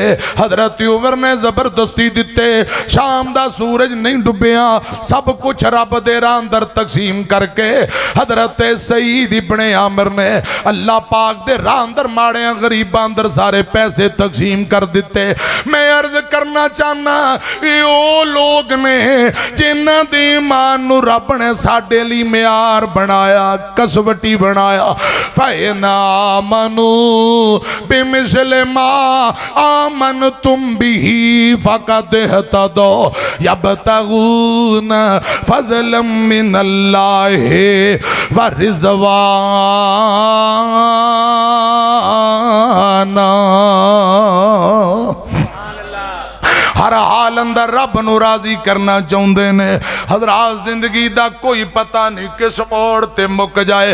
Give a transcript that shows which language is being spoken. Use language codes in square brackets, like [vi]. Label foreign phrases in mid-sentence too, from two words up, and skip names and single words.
[pa] ਹਜ਼ਰਤ ਉਮਰ ਨੇ ਜ਼ਬਰਦਸਤੀ ਦਿੱਤੇ। ਸ਼ਾਮ ਦਾ ਸੂਰਜ ਨਹੀਂ ਡੁੱਬਿਆ, ਸਭ ਕੁਝ ਰੱਬ ਦੇ ਰਾਹ ਅੰਦਰ ਤਕਸੀਮ ਕਰਕੇ ਹਜ਼ਰਤ ਸਈਦ ਇਬਨੇ ਆਮਿਰ ਨੇ ਅੱਲਾਹ ਪਾਕ ਦੇ ਰਾਹ ਅੰਦਰ ਮਾੜੀਆਂ ਗਰੀਬਾਂ ਅੰਦਰ ਸਾਰੇ ਪੈਸੇ ਤਕਸੀਮ ਕਰ ਦਿੱਤੇ। ਮੈਂ ਅਰਜ਼ ਕਰਨਾ ਚਾਹਨਾ ਇਹ ਓ ਲੋਕ ਨੇ ਜਿਨ੍ਹਾਂ ਦੀ ਈਮਾਨ ਨੂੰ ਰੱਬ ਨੇ ਸਾਡੇ ਲਈ ਮਿਆਰ ਬਣਾਇਆ, ਕਸਵੱਟੀ ਬਣਾਇਆ। [ar] فإن آمنوا بمثل ما آمنتم به فقد اهتدوا يبتغون فضلا من الله ورضوانا. [pa] ਹਰ ਹਾਲ ਅੰਦਰ ਰੱਬ ਨੂੰ ਰਾਜ਼ੀ ਕਰਨਾ ਚਾਹੁੰਦੇ ਨੇ। ਹਜ਼ਰਾਤ ਜ਼ਿੰਦਗੀ ਦਾ ਕੋਈ ਪਤਾ ਨਹੀਂ ਕਿਸ ਮੋੜ ਤੇ ਮੁੱਕ ਜਾਏ।